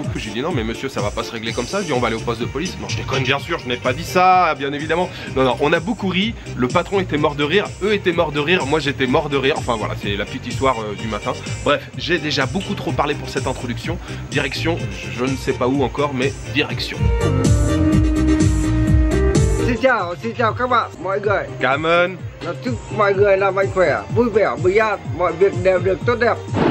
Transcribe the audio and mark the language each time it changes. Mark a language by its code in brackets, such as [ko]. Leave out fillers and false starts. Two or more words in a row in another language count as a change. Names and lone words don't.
[fr] J'ai dit non mais monsieur ça va pas se régler comme ça. Je dis on va aller au poste de police. Non je déconne bien sûr, je n'ai pas dit ça bien évidemment. Non on a beaucoup ri. Le patron était mort de rire, eux étaient morts de rire, moi j'étais mort de rire. Enfin voilà c'est la petite histoire du matin. Bref j'ai déjà beaucoup trop parlé pour cette introduction. Direction je ne sais pas où encore, mais direction. [vi] Xin chào các bạn, mọi người. Cảm ơn. Chúc mọi người làm mạnh khỏe, vui vẻ, bình an, mọi việc đều được tốt đẹp.